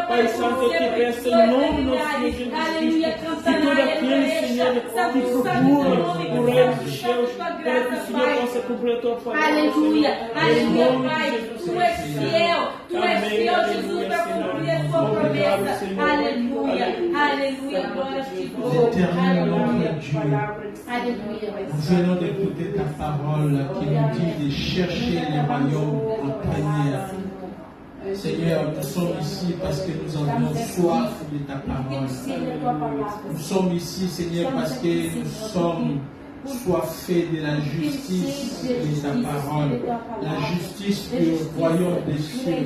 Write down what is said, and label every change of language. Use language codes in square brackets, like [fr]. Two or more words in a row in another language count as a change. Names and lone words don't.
[pt] Pai Santo, eu te peço em nome do Senhor Jesus Cristo, que todo aquele, Senhor, que procura o reino dos céus, para que o Senhor possa cumprir a tua palavra. Aleluia, aleluia, Pai. Tu és fiel, Jesus, para cumprir a tua promessa. Aleluia, aleluia, glória a ti, [fr] Éternel notre Dieu, [pt] aleluia. [fr] nous venons d'écouter ta parole qui nous dit de chercher les royaumes en première. Seigneur, nous sommes ici parce que nous avons soif de ta parole. Nous sommes ici, Seigneur, parce que nous sommes soifés de la justice de ta parole, la justice du royaume des cieux.